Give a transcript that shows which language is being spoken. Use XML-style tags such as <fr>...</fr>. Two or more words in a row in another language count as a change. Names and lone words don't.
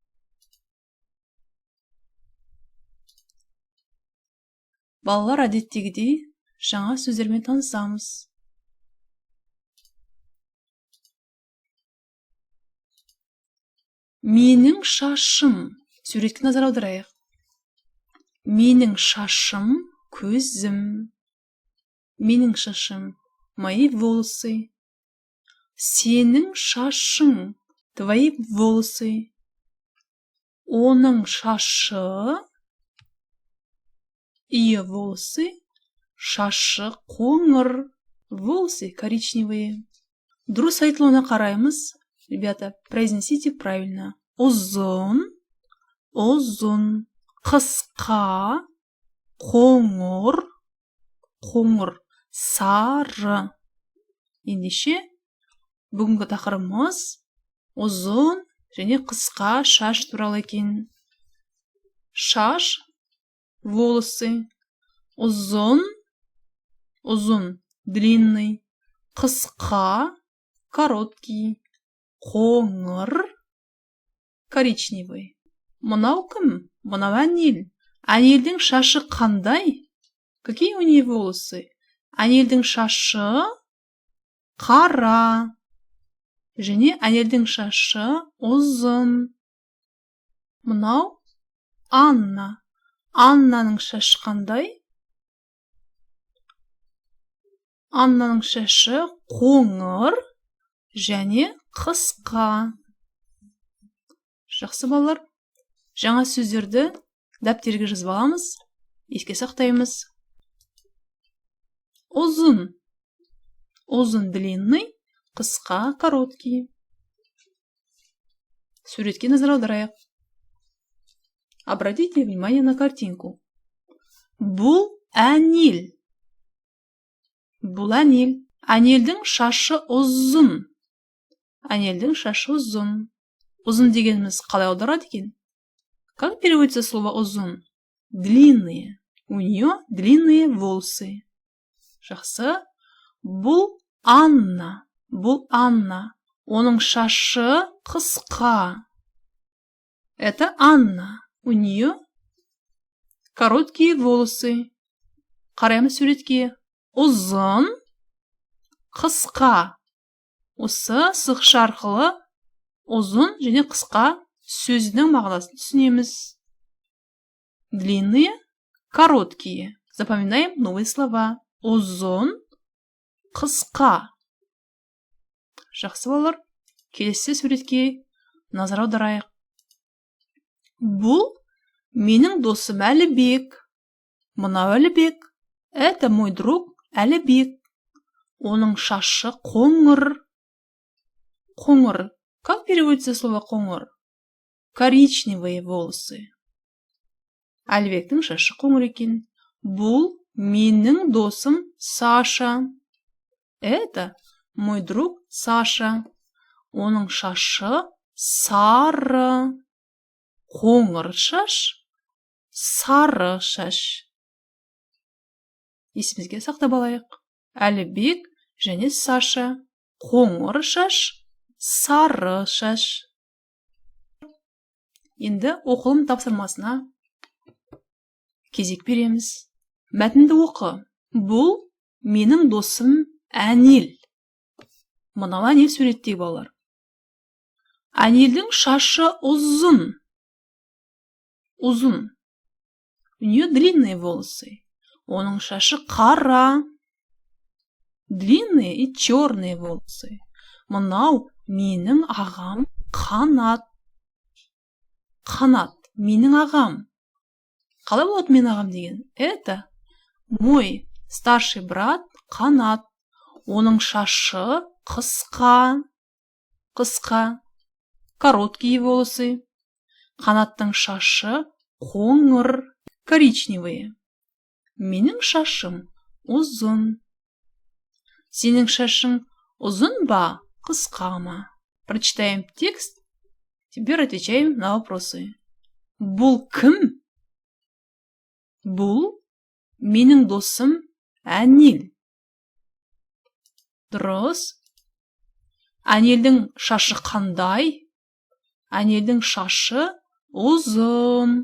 <kk>Балалар әдеттегідей жаңа сөздермен танысамыз. Менің шашым. Суретке назар аударайық. Менің шашым көзім. Менің шашым</kk> <ru>мои волосы.</ru> <kk>Сенің шашың</kk> <ru>твои волосы.</ru> <kk>Оның шашы</kk> <ru>ее волосы.</ru> <kk>Шашы қоңыр.</kk> <ru>Волосы коричневые.</ru> <kk>Дұрыс айтылуына қараймыз.</kk> <ru>Ребята, произнесите правильно.</ru> <kk>Ұзын, ұзын, қысқа, қоңыр, қоңыр, сары. Ендеше, бүгінгі тақырыбымыз ұзын және қысқа шаш туралы екен. Шаш, волосы, ұзын, ұзын, длинный, қысқа, короткий. Қоңыр, коричневый. Мынау кім? Мынау әнел. Әнелдің шашы қандай?</kk> <ru>Какие у нее волосы?</ru> <kk>Әнелдің шашы қара. Және әнелдің шашы ұзын. Мынау Анна. Аннаның шашы қандай? Аннаның шашы қоңыр және қысқа. Жақсы балалар, жаңа сөздерді дәптерге жазып аламыз, еске сақтаймыз. Ұзын. Ұзын длинный, қысқа короткий. Суретке назар аударайық.</kk> <ru>Обратите внимание на картинку.</ru> <kk>Бұл әнел. Бұл әнел. Әнелдің шашы ұзын. Әнелдің шашы ұзын. Ұзын дегеніміз қалай аударады екен?</kk> <ru>Как переводится слово ұзын? Длинные. У нее длинные волосы.</ru> <kk>Жақсы. Бұл Анна. Бұл Анна. Оның шашы қысқа.</kk> <ru>Это Анна. У нее короткие волосы.</ru> <kk>Қараймыз суретке. Ұзын, қысқа. Осы сызықша арқылы ұзын және қысқа сөзінің мағынасын түсінеміз.</kk> <ru>Длинные, короткие. Запоминаем новые слова.</ru> <kk>Ұзын, қысқа. Жақсы балалар, келесі суретке назар аударайық. Бұл менің досым Әлібек. Мынау Әлібек.</kk> <ru>Это мой друг Әлібек.</ru> <kk>Оның шашы қоңыр. Қоңыр.</kk> <ru>Как переводится слово қоңыр? Коричневые волосы.</ru> <kk>Әлібектің шашы қоңыр екен. Бұл менің досым Саша.</kk> <ru>Это мой друг Саша.</ru> <kk>Оның шашы сары. Қоңыр шаш, сары шаш. Есімізге сақтап алайық. Әлібек және Саша. Қоңыр шаш, сары шаш. Енді оқылым тапсырмасына кезек береміз. Мәтінді оқы. Бұл менің досым әнел. Мынау әнел суреттегі балалар. Әнелдің шашы ұзын. Ұзын.</kk> <ru>У нее длинные волосы.</ru> <kk>Оның шашы қара.</kk> <ru>Длинные и черные волосы.</ru> <kk>Мынау менің ағам Қанат. Қанат. Менің ағам. Қалай болады менің ағам деген?</kk> <ru>Это мой старший брат Қанат.</ru> <kk>Оның шашы қысқа. Қысқа.</kk> <ru>Короткие волосы.</ru> <kk>Қанаттың шашы қоңыр. Коричневые. Менің шашым ұзын. Сенің шашың ұзын ба, қысқа ма?</kk> <ru>Прочитаем текст Теперь отвечаем на вопросы.</ru> <kk>Бұл кім? Бұл менің досым Әнел. Дұрыс. Әнелдің шашы қандай? Әнелдің шашы ұзын.</kk>